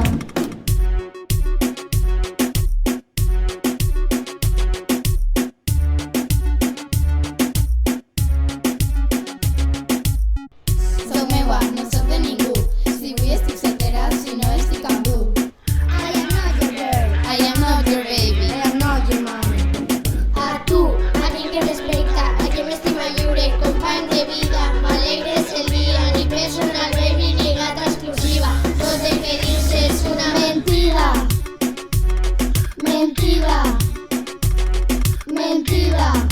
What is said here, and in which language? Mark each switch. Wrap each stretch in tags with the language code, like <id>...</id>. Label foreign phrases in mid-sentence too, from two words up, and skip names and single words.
<ca>Soc meua, no soc de ningú. Si vull estic soltera, si no estic amb tu.</ca> <en>I am not your girl, I am not your baby. I am not your mommy.</en> <ca>A tu, a mi que respecta, a qui m'estima lliure, company de vida, m'alegres el dia, ni</ca> <en>personal baby</en> <ca>ni gata exclusiva. Tot el que dius és una mentida. Mentida. Mentida.</ca>